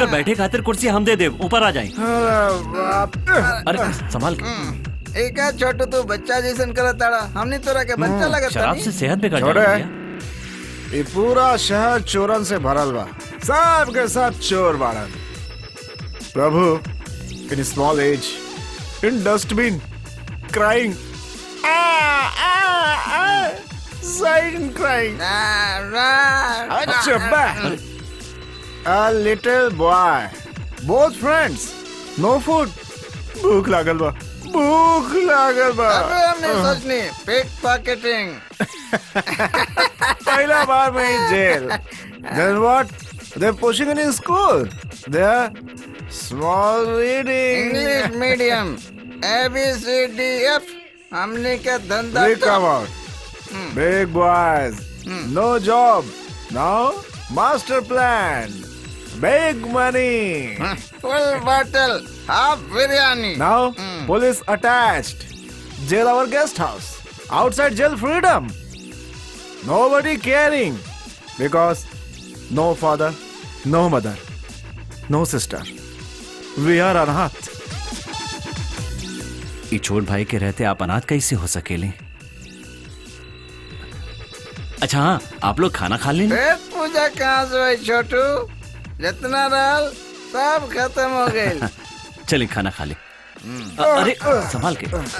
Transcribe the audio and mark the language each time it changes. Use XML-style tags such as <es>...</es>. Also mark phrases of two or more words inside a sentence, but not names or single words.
<bho>उनका बैठे खातिर कुर्सी हम दे दे, ऊपर आ जाए। अरे संभाल के। एक है छोटू, तू बच्चा जैसन करत ताड़ा, हमने तोरा के बच्चा लगत। शराब से सेहत बिगड़ छोटे, जाए। ये पूरा शहर चोरन से भरल बा, सब के सब चोर बाड़न। प्रभु,</bho> <en>In small age, in dustbin, crying, silent crying. A little boy, both friends, no food.</en> <bho>भूख लागल बा, भूख लागल बा। अबे हमने सोचनी</bho> <en>pick pocketing.</en> <bho>पहला बार में ही जेल।</bho> <en>Then what? They're pushing in school. They're small reading. English medium, ABCDF.</en> <bho>हमने के धंधा।</bho> <en>Come out. Big boys, no job, now master plan, big money, full bottle, half biryani. Now police attached, jail our guest house, outside jail freedom, nobody caring, because no father, no mother, no sister, we are अनाथ।</en> <bho>ये छोट भाई के रहते आप अनाथ कैसे हो सकेले? अच्छा हाँ, आप लोग खाना खा लें? पेट पूजा कहाँ से हुई छोटू? जितना रहल सब खत्म हो गई। चलिए खाना खा ले। अरे संभाल के।</bho>